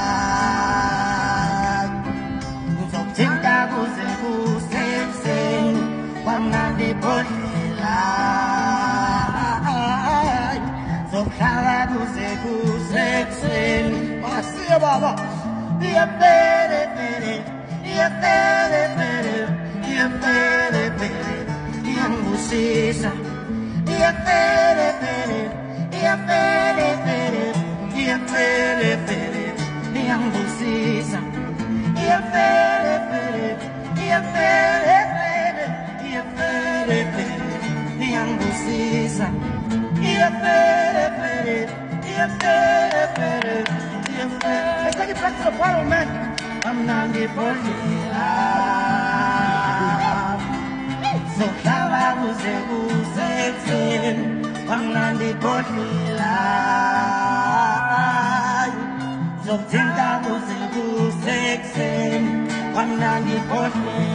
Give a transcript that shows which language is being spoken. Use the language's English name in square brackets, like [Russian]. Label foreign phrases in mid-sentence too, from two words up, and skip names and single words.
[Zulu] ngizokuthinta kuze kusetheni kwamnandi bodlela zokhlala kuze kusetheni wasiya baba iyapere pere iyapere pere iyapere pere iyangusisa iyapere pere iyapere pere iyapere pere iyangusisa iyapere pere iyapere pere iyapere pere iyangusisa iyapere pere iyapere pere iyapere. [English] Let's take it back to the bottle, man. [Zulu] Amnandi bodlela zohlala kuze kusetheni amnandi bodlela zokuthinta kuze kusetheni amnandi bodlela